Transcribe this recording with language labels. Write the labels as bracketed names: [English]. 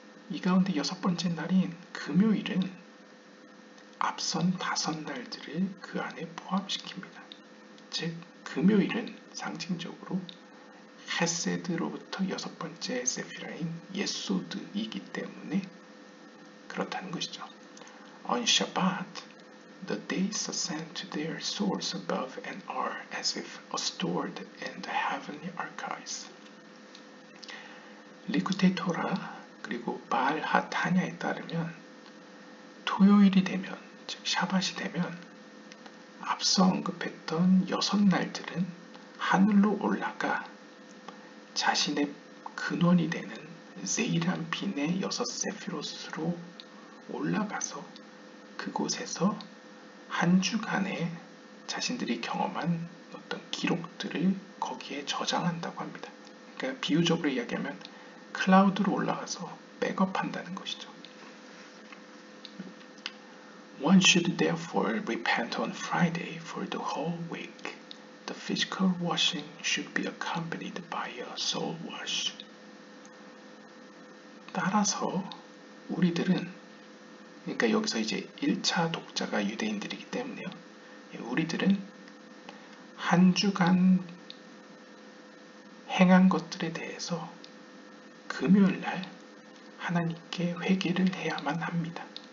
[Korean] 이 가운데 6번째 날인 금요일은 앞선 5날들을 그 안에 포함시킵니다. 즉 금요일은 상징적으로 헤세드로부터 6번째 세피라인 예소드이기 때문에 그렇다는 것이죠. [English] On Shabbat, the days ascend to their source above and are as if stored in the heavenly archives. [Korean] 리쿠테 토라 그리고 바알 하타냐에 따르면 토요일이 되면, 즉 샤밧이 되면 앞서 언급했던 6날들은 하늘로 올라가 자신의 근원이 되는 제이란핀의 6 세피롯으로 올라가서 그곳에서 한 주간에 자신들이 경험한 어떤 기록들을 거기에 저장한다고 합니다. 그러니까 비유적으로 이야기하면 클라우드로 올라가서 백업한다는 것이죠. [English] One should therefore repent on Friday for the whole week. The physical washing should be accompanied by a soul wash. [Korean] 따라서 우리들은, 그러니까 여기서 이제 1차 독자가 유대인들이기 때문에요. 우리들은 한 주간 행한 것들에 대해서 금요일날 하나님께 회개를 해야만 합니다.